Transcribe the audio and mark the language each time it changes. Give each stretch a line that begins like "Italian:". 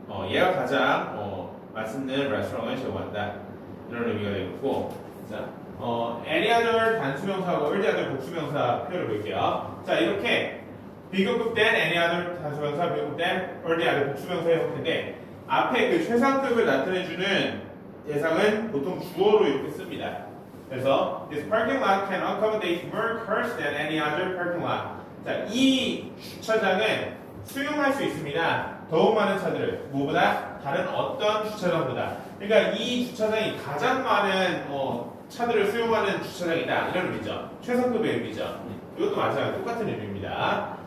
Korean: 얘가 가장 맛있는 레스토랑을 제공한다 이런 의미가 되겠고, 자, any other 단수명사하고 any other 복수명사 표현을 볼게요. 자, 이렇게 비교급된 any other 단수명사, 비교급된 any other 복수명사의 형태인데 앞에 그 최상급을 나타내주는 대상은 보통 주어로 이렇게 씁니다.
English: 그래서 this parking lot can accommodate more cars than any other parking lot.
Korean: 자, 이 주차장은 수용할 수 있습니다. 더욱 많은 차들을 무엇보다 다른 어떤 주차장보다. 그러니까 이 주차장이 가장 많은 차들을 수용하는 주차장이다 이런 의미죠. 최상급의 의미죠. 이것도 마찬가지로 똑같은 의미입니다.